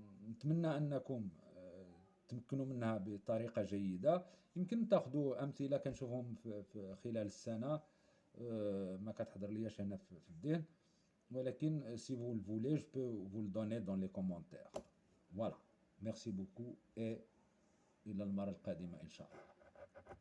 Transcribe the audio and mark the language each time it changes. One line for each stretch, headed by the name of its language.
Arabic: نتمنى أنكم تمكنوا منها بطريقة جيدة. يمكن تاخذوا أمثلة كنشوفهم في خلال السنة ما كتحضر لياش هنا في الذهن.
French: ولكن si vous le voulez, je peux vous le donner dans les commentaires. Voilà. Merci beaucoup et
Arabic: إلى المرة القادمة إن شاء الله.